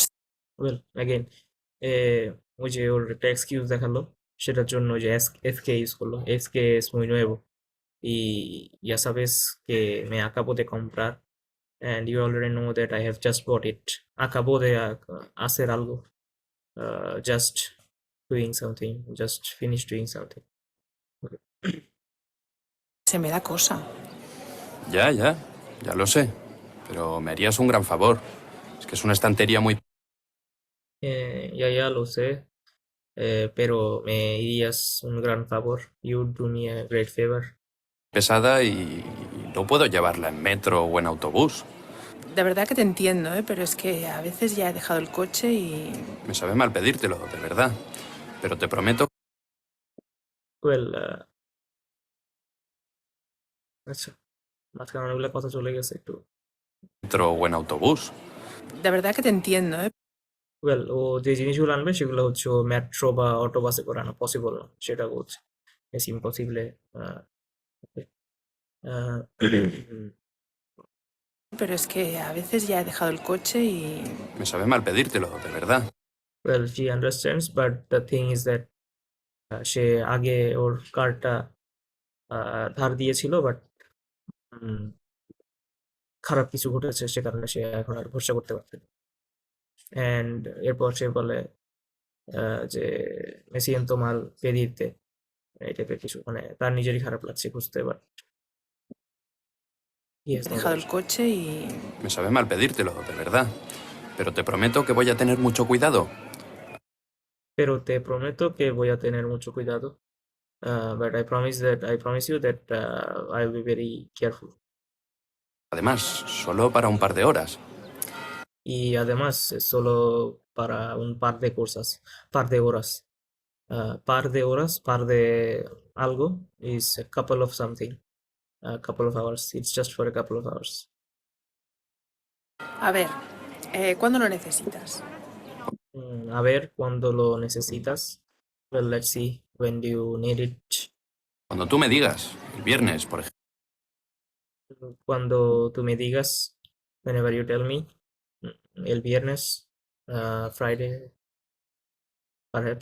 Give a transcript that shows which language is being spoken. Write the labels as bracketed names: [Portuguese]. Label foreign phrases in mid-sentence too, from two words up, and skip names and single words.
[English] Well, again, [Bangla] ওই যে ওর একটা এক্সকিউজ দেখালো সেটার জন্য যে এসকে ইউজ করলো এসকে [Spanish] es muy nuevo y ya sabes que me acabo de comprar [English] and you already know that I have just bought it. [Spanish] Acabo de hacer algo. [English] Just doing something. Just finish doing something. Okay. [Spanish] Se me da cosa. Ya lo sé. Pero me harías un gran favor. Es que es una estantería muy Ya lo sé, pero me harías un gran favor. [English] You would do me a great favor. [Spanish] pesada y no puedo llevarla en metro o en autobús. De verdad que te entiendo, ¿eh? Pero es que a veces ya he dejado el coche y... Me sabe mal pedírtelo, de verdad. Pero te prometo [English] Well, [Bangla] আচ্ছা মাঝখানে অনেকগুলো কথা চলে গেছে একটু [Spanish] metro o en autobús. De verdad que te entiendo, ¿eh? [Bangla] ওয়েল ও যে জিনিসগুলো আনবে সেগুলো হচ্ছে ও মেট্রো বা অটো বাসে করে আনা পসিবল না সেটা বলছে [Spanish] es imposible Pero es que a veces ya he dejado el coche y... Me sabe mal pedírtelo, de verdad. [English] well she understands but the thing is that [Bangla] সে আগে ওর কারটা ধার দিয়েছিল বাট খারাপ কিছু ঘটেছে সে কারণে সে এখন আর ভরসা করতে পারছে না অ্যান্ড এরপর সে বলে যে [Spanish] me siento mal pedirte [Bangla] এই টাইপের কিছু মানে তার নিজেরই খারাপ লাগছে বুঝতে বাট [Spanish] He dejado el coche y... Me sabe mal pedírtelo, de verdad. Pero te prometo que voy a tener mucho cuidado. pero te prometo que voy a tener mucho cuidado [English] but I promise you that I'll be very careful [Spanish] Además, solo para un par de horas. y además es solo para un par de horas par de algo [English] is a couple of something a couple of hours it's just for a couple of hours [Spanish] A ver, ¿cuándo lo necesitas? a ver cuando lo necesitas [English] well let's see when do you need it [Spanish] Cuando tú me digas, el viernes, por ejemplo. cuando tú me digas [English] whenever you tell me [Spanish] el viernes [English] Friday perhaps